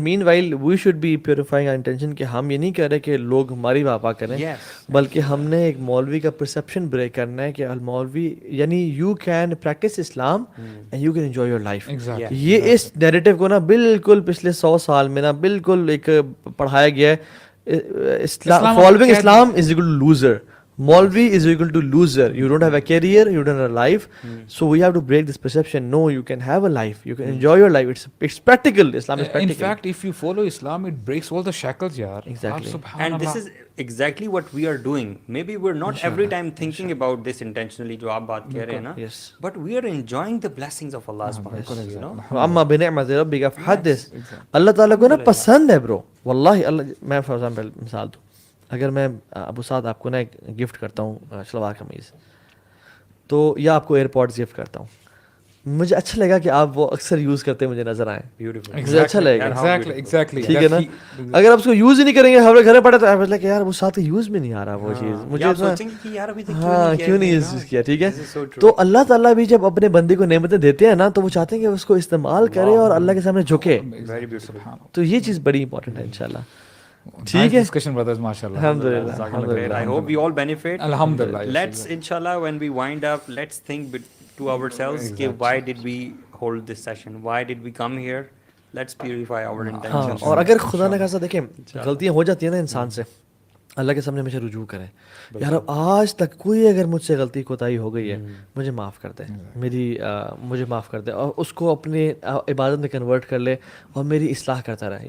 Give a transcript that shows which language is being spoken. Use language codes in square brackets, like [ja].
[en] meanwhile we should be purifying our intention [ur] کہ ہم یہ نہیں کہہ رہے کہ لوگ ہماری واہ کریں, بلکہ ہم نے ایک مولوی کا پرسیپشن بریک کرنا ہے کہ المولوی یعنی [en] You can practice Islam and you can enjoy your life. [ur] یہ اس نیریٹو کو نا بالکل پچھلے 100 سال میں نا بالکل ایک پڑھایا گیا ہے. [en] Following Islam is equal to loser, Maulvi is equal to loser. You don't have a career, you don't have a life. So we have to break this perception. No, you can have a life. You can enjoy your life. It's practical. Islam is practical. In fact, if you follow Islam, it breaks all the shackles, yaar. Exactly. And this is exactly what we are doing. Maybe we're not every time thinking about this intentionally, [ur] jo aap baat keh rahe hain na. [en] Yes. But we are enjoying the blessings of Allah subhanahu wa ta'ala, you know. [ar] Amma bi ni'mati rabbika fahaddith. [ur] Allah ta'ala ko na pasand hai bro. Wallahi Allah, میں for example مثال دوں, اگر میں ابو سعد آپ کو نا ایک gift کرتا ہوں شلوار قمیض, تو یا آپ کو ایئر پوڈز گفٹ کرتا ہوں, مجھے اچھا لگا کہ آپ وہ اکثر یوز کرتے مجھے نظر آئیں, مجھے اچھا لگے گا. ٹھیک ہے نا, اگر آپ اس کو یوز ہی نہیں کریں گے, ہمارے گھر پڑے, تو آپ لگے یار ابو سعد یوز میں نہیں آ رہا وہ چیز, مجھے ہاں کیوں نہیں یوز کیا. ٹھیک ہے, تو اللہ تعالیٰ بھی جب اپنے بندے کو نعمتیں دیتے ہیں نا, تو وہ چاہتے ہیں کہ اس کو استعمال کرے اور اللہ کے سامنے جھکے. تو یہ چیز بڑی امپورٹنٹ ہے انشاءاللہ. ٹھیک ہے, [en] discussion brothers, mashallah. [ar] Alhamdulillah. [en] I hope we all benefit. [ar] Alhamdulillah. [en] Let's inshallah when we wind up, let's think to ourselves کہ why did we hold this session, why did we come here, let's purify our intentions. [ur] اور اگر خدا نہ خاصا دیکھیں غلطیاں ہو جاتی ہیں نا انسان سے, اللہ کے سامنے ہمیشہ رجوع کریں, یار آج تک کوئی اگر مجھ سے غلطی کوتاہی ہو گئی ہے مجھے معاف کر دے, مجھے معاف کر دے, اور اس کو اپنی عبادت میں کنورٹ کر لے اور میری اصلاح کرتا رہے.